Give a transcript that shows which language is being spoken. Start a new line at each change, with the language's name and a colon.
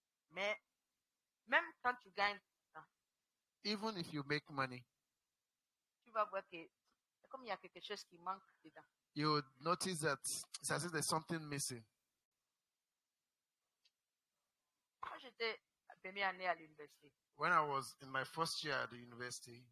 French: Mais même quand tu gagnes,
English: Even if you make money,
French: tu vas voir que c'est comme il y a quelque chose qui manque dedans.
English: you would notice that it's as if there's something missing.
French: Quand j'étais la première année à l'université,
English: When I was in my first year at the university,